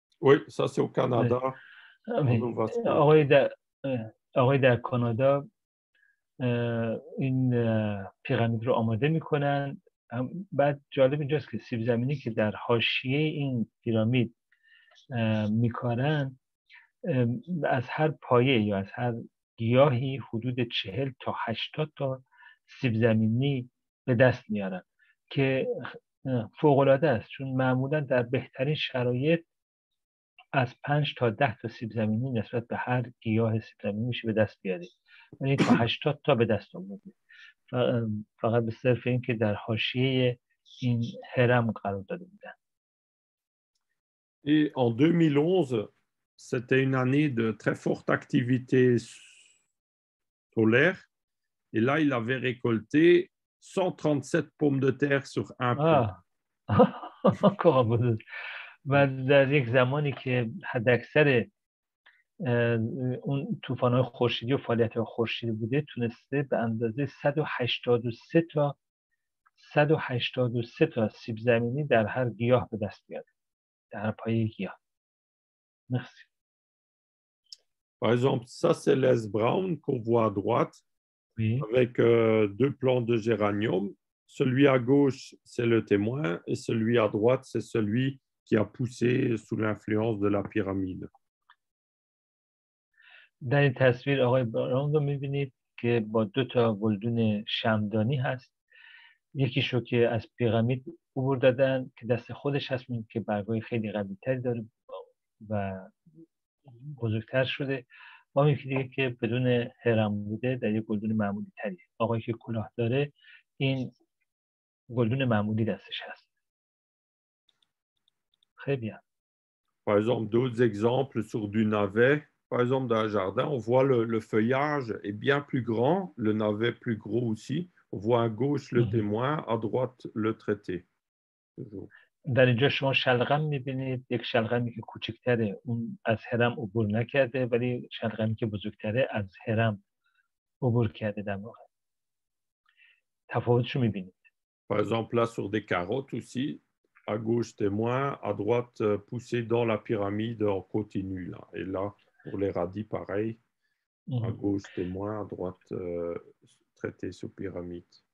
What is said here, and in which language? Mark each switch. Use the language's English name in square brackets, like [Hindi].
[French] Oui, ça c'est au Canada, en Nova Scotia. [Persian] آقای در کانادا این پیرامید رو آماده میکنن. بعد جالب اینجاست که سیب زمینی که در حاشیه این پیرامید میکارن از هر پایه یا از هر گیاهی حدود 40 تا 80 تا سیب زمینی به دست میارن که فوق‌العاده است، چون معمولا در بهترین شرایط از 5 تا 10 تا سیب زمینی نسبت به هر گیاه سیب زمینی میشه به دست بیارید، یعنی تا 80 تا به دست آورده، فقط به صرف این که در حاشیه این هرم قرار داده بودن. [French] Et en 2011, c'était une année de très forte activité solaire. Et là, il avait récolté 137 pommes de terre sur un plant. [Persian] و در یک زمانی که حداکثر اون طوفان‌های خورشیدی و فعالیت‌های خورشیدی بوده، تونسته به اندازه 183 تا سیب زمینی در هر گیاه به دست بیاره، در هر پایه گیاه. [French] Merci. Par exemple, ça c'est l'S Brown qu'on voit à droite, oui, avec deux plants de géranium. Celui à gauche, c'est le témoin, et celui à droite, c'est celui qui a poussé sous l'influence de la pyramide. [Persian] در این تصویر آقای براون رو می‌بینید که با 2 تا گلدون شمعدانی هست. یکیشو که از پیرامید عبور دادن که دست خودش هست، که برگای خیلی قوی‌تری داره و بزرگتر شده. با یکی دیگه که بدون هرم بوده، در یک گلدون معمولی تری. آقایی که کلاه داره این گلدون معمولی دستش هست. خیلی هم. [French] Par exemple, d'autres exemples sur du navet. Par exemple, dans un jardin, on voit le feuillage est bien plus grand, le navet plus gros aussi. On voit à gauche le témoin, à droite le traité. [Persian] در اینجا شما شلغم می‌بینید، یک شلغمی که کوچکتره اون از هرم عبور نکرده، ولی شلغمی که بزرگتره از هرم عبور کرده. در واقع تفاوتشو می‌بینید. [French] Par exemple, là sur des carottes aussi, à gauche témoin, à droite poussé dans la pyramide en continu là. Et là pour les radis pareil, à gauche témoin, à droite traité sous pyramide.